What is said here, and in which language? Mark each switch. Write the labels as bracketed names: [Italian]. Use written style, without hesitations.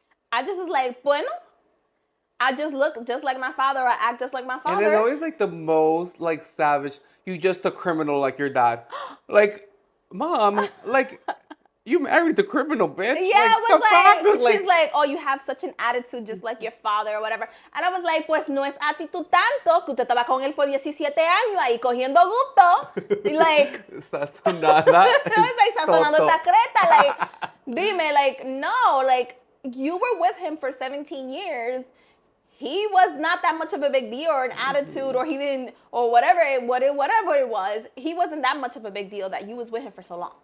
[English] I just was like, bueno, I just look just like my father, or I act just like my father. And it's always like the most, like, savage, you just a criminal like your dad. Like, mom, like, you married the criminal, bitch. Yeah, like, it was like, she's like, oh, you have such an attitude just like your father or whatever. And I was like, [Spanish] pues no es actitud tanto, que usted estaba con él por 17 años ahí cogiendo gusto. Y like, sazonada. [English] I was like, [Spanish] sazonando secreta. [English] Like, dime, like, no, like, you were with him for 17 years. He was not that much of a big deal, or an attitude, or he didn't, or whatever it was. He wasn't that much of a big deal that you was with him for so long.